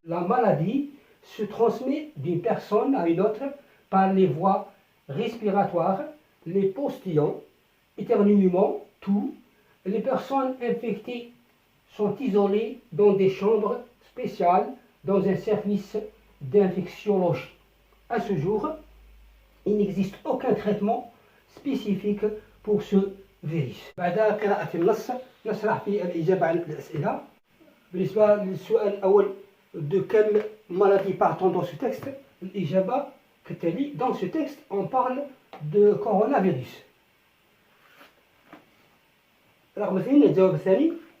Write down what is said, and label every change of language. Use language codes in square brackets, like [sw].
[fr] La maladie se transmet d'une personne à une autre par les voies respiratoires, les postillons, éternuements, toux. Les personnes infectées sont isolées dans des chambres spéciales dans un service d'infectiologie. À ce jour, il n'existe aucun traitement spécifique pour ce virus. [ar] بعد قراءة النص نشرح في الإجابة عن الأسئلة. بالنسبة للسؤال الأول [fr] de quelle maladie parle-t-on dans ce texte? [ar] الإجابة كالتالي. [fr] Dans ce texte, on parle de coronavirus. [ar] رقم 2 الجواب الثاني.